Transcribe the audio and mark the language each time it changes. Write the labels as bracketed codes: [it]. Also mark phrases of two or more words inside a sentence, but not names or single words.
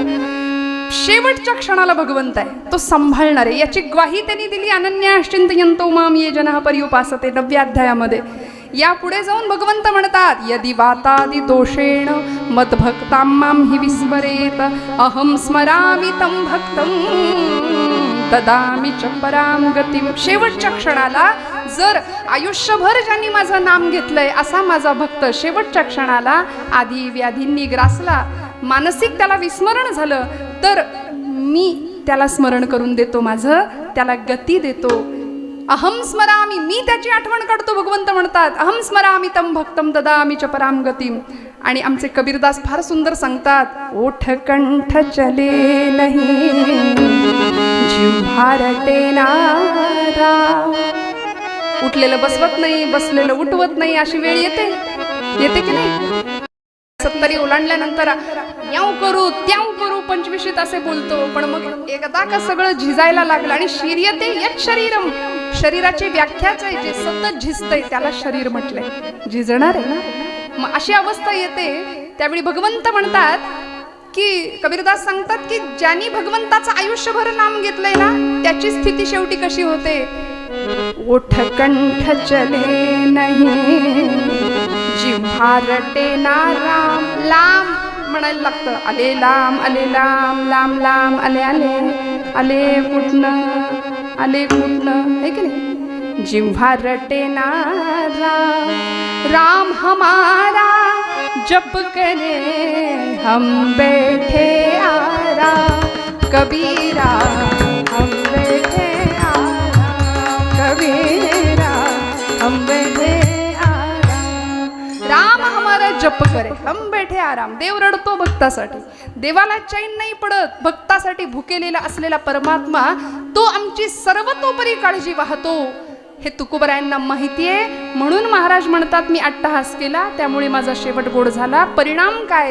[mr] शेवटच्या क्षणाला भगवंत आहे, तो सांभाळणार आहे, याची ग्वाही त्यांनी दिली. [sa] अनन्याश्चिंतयन्तो माम ये जनः पर्युपासते [mr] 9व्या अध्यायामध्ये. यापुढे जाऊन भगवंत म्हणतात, [sa] यदि वातादि दोषेण मद्भक्तां मां हि विस्मरेत, अहं स्मरामि तं भक्तं ददामि च परां गतिं. [mr] शेवटच्या क्षणाला जर आयुष्यभर ज्यांनी माझं नाम घेतलंय असा माझा भक्त शेवटच्या क्षणाला आधी व्याधींनी ग्रासला, मानसिक त्याला विस्मरण झालं, तर मी त्याला स्मरण करून देतो, माझं त्याला गती देतो. [sa] अहम स्मरामी, [mr] मी त्याची आठवण काढतो. भगवंत म्हणतात, [sa] अहम स्मरामी तम भक्तम ददामि च पराम गतिम. [mr] आणि आमचे कबीरदास फार सुंदर सांगतात, [hi] ओठ कंठ चले नाही जिव्हा रटे नारा. [mr] उठलेलं बसवत नाही, बसलेलं उठवत नाही, अशी वेळ येते की नाही? 70 ओलांडल्यानंतर याव करू त्याव करू 25शीत असे बोलतो, पण मग एकदा का सगळं झिजायला लागलं आणि [sa] शरीयते यत् शरीरम, [mr] शरीराची व्याख्याच आहे, जे सतत झिजतंय त्याला शरीर म्हटलंय, झिजणार आहे ना. मग अशी अवस्था येते, त्यावेळी भगवंत म्हणतात की, कबीरदास सांगतात की ज्यांनी भगवंताचं आयुष्यभर नाम घेतलंय ना, त्याची स्थिती शेवटी कशी होते? [hi] ओठ कंठ चले नाही जिव्हा रटे ना राम. [mr] लांब म्हणायला लागतं, आले लांब आले लांब, लांब लांब आले आले, आले कुठनं आले कुठनं, है की नाही? [hi] जिव्हा रटे ना राम, राम हमारा जप करे हम बैठे आराम, कबीरा हम बैठे आराम, कबीरा हम बैठे आराम. राम हमारा जप करे हम बैठे आराम. [mr] देव रडतो भक्तासाठी, देवाला चैन नाही पडत. भक्तासाठी भुकेलेला असलेला परमात्मा तो आमची सर्वतोपरी काळजी वाहतो, हे तुकोबरायांना माहिती आहे. म्हणून महाराज म्हणतात, मी अट्टहास केला त्यामुळे माझा शेवट गोड झाला. परिणाम काय?